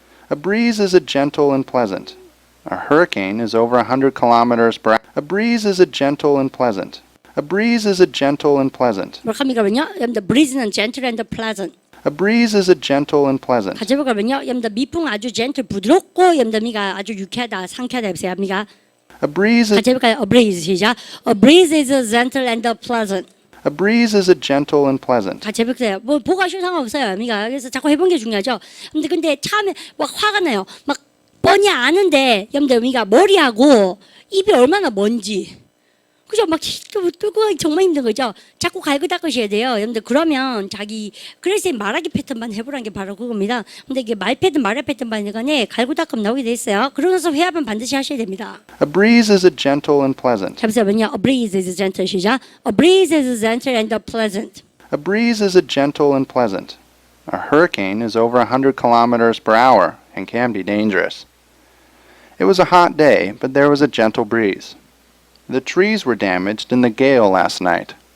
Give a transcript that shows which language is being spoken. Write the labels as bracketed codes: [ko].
[en] A breeze is a gentle and pleasant. A hurricane is over 100 kilometers per hour. A breeze is a gentle and pleasant. A breeze is a gentle and pleasant. [ko] 뭐라고 합니까? 여러분들 breeze는 [en] gentle and pleasant. A breeze is a gentle and pleasant. [ko] 같이 해볼까요? 여러분들 미풍 아주 gentle 부드럽고 여러분들 아주 유쾌하다 상쾌하다 해보세요. [en] A breeze is [ko] 같이 해볼까요? [en] A breeze [ko] 시작. [en] A breeze is a gentle and pleasant. a breeze is a gentle and pleasant. [ko] 같이 해볼게요. 뭐 보고 하셔도 상관없어요. 그래서 자꾸 해본 게 중요하죠. 근데 처음에 막 화가 나요. 막 뻔히 아는데 여러분들 머리하고 입이 얼마나 먼지. 그죠? 막 뚫고 가기 정말 힘든 거죠. 자꾸 갈고 닦으셔야 돼요. 여러분들 그러면 그래서 말하기 패턴만 해보라는 게 바로 그겁니다. 근데 이게 말 패턴, 말의 패턴만 간에 갈고 닦으면 나오게 돼 있어요. 그러면서 회합은 반드시 하셔야 됩니다. [en] A breeze is a gentle and pleasant. [ko] 잠시만요. [en] A breeze is gentle [ko] 시작. [en] A breeze is gentle and pleasant. A breeze is a gentle and pleasant. A hurricane is over 100 kilometers per hour and can be dangerous. It was a hot day, but there was a gentle breeze. The trees were damaged in the gale last night.